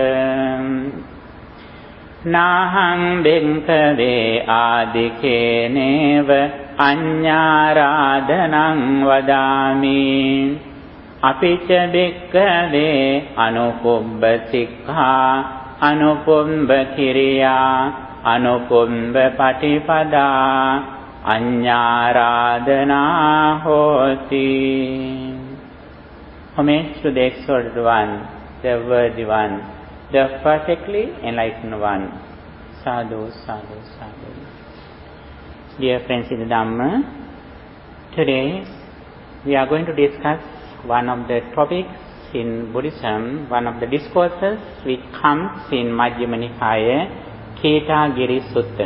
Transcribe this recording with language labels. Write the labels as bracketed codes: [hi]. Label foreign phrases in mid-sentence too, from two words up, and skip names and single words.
[pi] Nahang bhikkhave adikheneva Anyārādhanang vadāmi Apica bhikkhave anupubba sikkha Anupubba kiriya Anupubba patipada Anyārādhanā hoti. [en] Homage to the exalted one, the worthy one, the perfectly enlightened one. [pi] Sadhu, sadhu, sadhu. [en] Dear friends in the Dhamma, today we are going to discuss one of the topics in Buddhism, one of the discourses which comes in Majjhima Nikaya, Kitagiri Sutta.